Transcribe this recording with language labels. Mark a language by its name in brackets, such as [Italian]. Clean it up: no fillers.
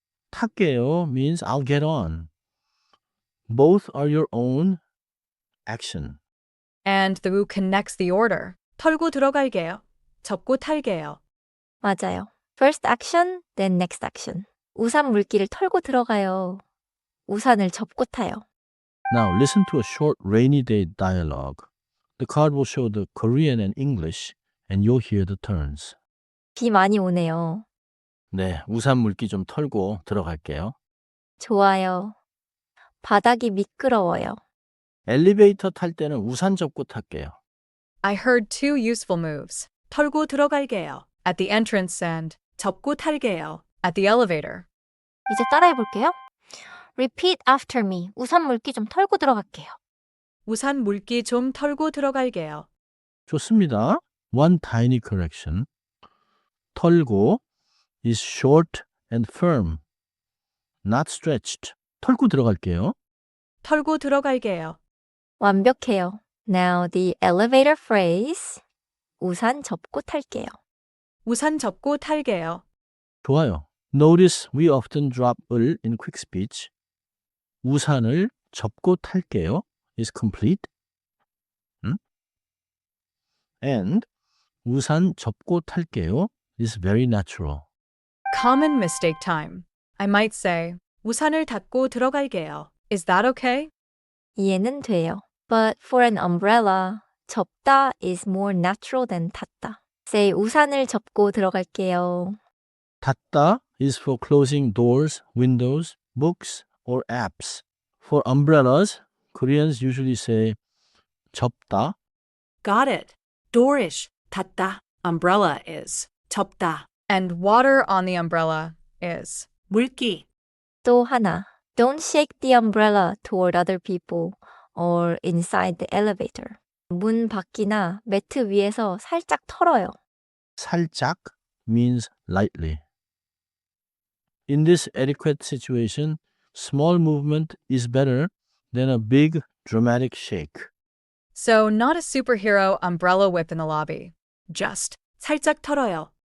[English] 탈게요 means I'll get on. Both are your own action. And the who connects the order. [Korean] 털고 들어갈게요. 접고 탈게요. 맞아요. [English] First action, then next action. [Korean] 우산 물기를 털고 들어가요. 우산을 접고 타요. [English] Now listen to a short rainy day dialogue. The card will show the Korean and English and you'll hear the turns. [Korean] 비 많이 오네요. 네, 우산 물기 좀 털고 들어갈게요. 좋아요. 바닥이 미끄러워요. 엘리베이터 탈 때는 우산 접고 탈게요. [English] I heard two useful moves. [Korean] 털고 들어갈게요. [English] At the entrance and [Korean] 접고 탈게요. [English] At the elevator. [Korean] 이제 따라해 볼게요. [English] Repeat after me. [Korean] 우산 물기 좀 털고 들어갈게요. 우산 물기 좀 털고 들어갈게요. 좋습니다. [English] One tiny correction. 털고 is short and firm, not stretched. [Korean] 털고 들어갈게요. 털고 들어갈게요. 완벽해요. Now the elevator phrase. 우산 접고 탈게요. 우산 접고 탈게요. 좋아요. [English] Notice we often drop 을 in quick speech. [Korean] 우산을 접고 탈게요 [English] is complete. And [Korean] 우산 접고 탈게요 [English] is very natural. Common mistake time. I might say, [Korean] 우산을 닫고 들어갈게요. [English] Is that okay? [Korean] 이해는 돼요. [English] But for an umbrella, 접다 is more natural than 닫다. Say, [Korean] 우산을 접고 들어갈게요. [English] 닫다 is for closing doors, windows, books, or apps. For umbrellas, Koreans usually say 접다. Got it. Doorish, 닫다. Umbrella is 접다. And water on the umbrella is 물기. [Korean] 또 하나, [English] don't shake the umbrella toward other people or inside the elevator. [Korean] 문 밖이나 매트 위에서 살짝 털어요. [English] 살짝 means lightly. In this adequate situation, small movement is better than a big dramatic shake. So not a superhero umbrella whip in the lobby. Just [Korean] 살짝 털어요.